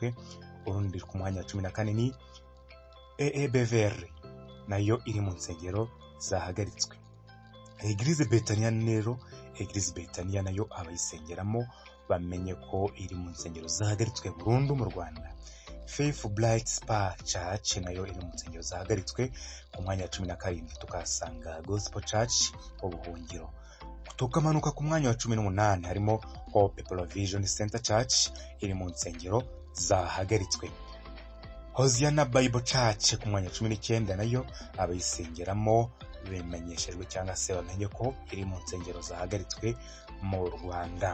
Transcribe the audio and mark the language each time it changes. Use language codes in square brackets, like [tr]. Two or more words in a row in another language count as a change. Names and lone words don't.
[rw] Urundi ku mwanya wa 14 ni EEBVR nayo iri mu nsengero zahagaritswe. Eglise Betania nayo abayisengeramo bamenye ko iri mu nsengero zahagaritswe burundu mu Rwanda. Faith Bright Spa Church nayo iri mu nsengero zahagaritswe. Ku mwanya wa 17 tukasanga Gospel Church Ubuhungiro. Tukamanuka ku mwanya wa 18 harimo Hope Provision Center Church iri mu nsengero zahagaritswe. Hosiana Bible Church ku mwanya wa 19 nayo abayisengeramo bemenyeshejwe cyangwa se bamenye ko iri mu nsengero zahagaritswe mu Rwanda.